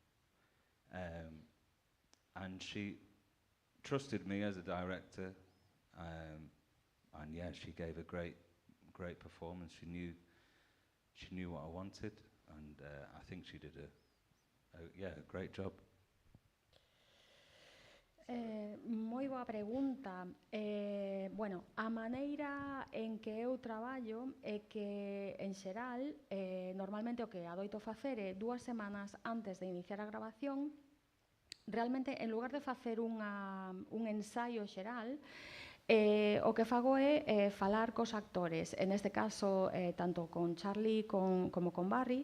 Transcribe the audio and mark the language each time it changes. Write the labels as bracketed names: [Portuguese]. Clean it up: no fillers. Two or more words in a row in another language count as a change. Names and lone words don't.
[English] And she trusted me as a director. And yeah, she gave a great performance. She knew what I wanted, and I think she did a great job. [Galician] Moi boa pregunta. Bueno, a maneira en que eu traballo é que, en xeral, normalmente o que adoito facer é 2 semanas antes de iniciar a grabación, realmente, en lugar de facer un ensaio xeral, o que fago é falar cos actores, en este caso, tanto con Charlie como con Barry.